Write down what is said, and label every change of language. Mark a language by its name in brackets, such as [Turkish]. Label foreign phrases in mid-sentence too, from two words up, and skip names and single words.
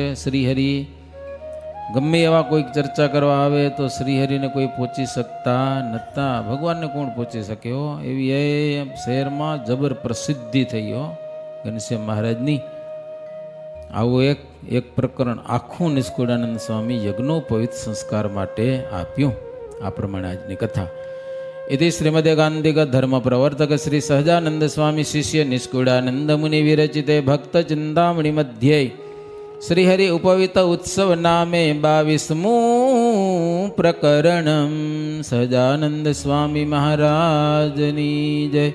[Gujarati] શ્રીહરિ ગમે એવા કોઈક ચર્ચા કરવા આવે તો શ્રીહરિને કોઈ પહોંચી શકતા નહોતા. ભગવાનને કોણ પહોંચી શકે હો, એવી એ શહેરમાં જબર પ્રસિદ્ધિ થઈ હો ઘનશ્યામ મહારાજની. આવું એક પ્રકરણ આખું નિષ્કુળાનંદ સ્વામી યજ્ઞોપવિત સંસ્કાર માટે આપ્યું. આ પ્રમાણે આજની કથા. [Sanskrit] इति श्रीमदेकान्तिक धर्म प्रवर्तक श्री सहजानंद स्वामी शिष्य निष्कुळानंद मुनि विरचिते भक्त चिंतामणि मध्ये श्रीहरि उपवित उत्सव नामे 22मुं प्रकरणं. [Gujarati] સહજાનંદ સ્વામી મહારાજની જય.